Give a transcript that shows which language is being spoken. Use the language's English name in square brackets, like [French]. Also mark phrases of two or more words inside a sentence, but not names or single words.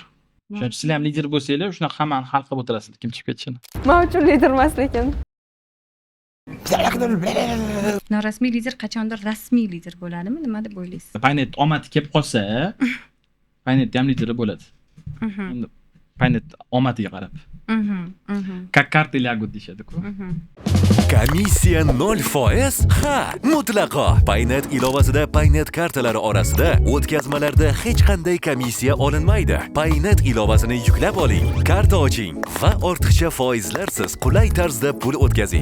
[Uzbek] O'shaning sizlar ham lider bo'lsanglar, shunaqa hammani hal qilib o'tirasiz, kim chiqib ketishini. Men uchun lider emas lekin. Norasmiy lider qachondir rasmiy lider bo'ladimi? Nima deb o'ylaysiz? Paynet omad kelib qolsa, Paynet ham lideri bo'ladi. Endi Paynet omadiga qarab. [Russian] Как карты лягут deyshadi-ku. [Uzbek] Komissiya 0%? Ha, mutlaqo. Paynet ilovasida Paynet kartalari orasida o'tkazmalarda hech qanday komissiya olinmaydi. Paynet ilovasini yuklab oling, karta oching va ortiqcha foizlarsiz qulay tarzda pul o'tkazing.